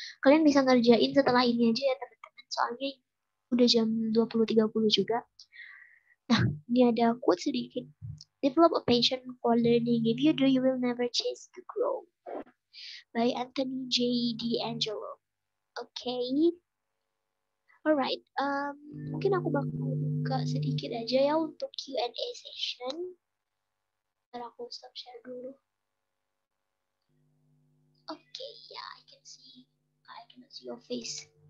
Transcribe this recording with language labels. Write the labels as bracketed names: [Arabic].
[Indonesian] Kalian bisa ngerjain setelah ini aja ya teman-teman, soalnya udah jam 20.30 juga. Nah, ini ada quote sedikit. [English] Develop a passion for learning. If you do, you will never cease to grow. By Anthony J. D'Angelo. Okay. Alright. [Indonesian] Mungkin aku bakal buka sedikit aja ya untuk Q&A session. Ntar aku stop share dulu. [English] Okay, yeah, I cannot see your face.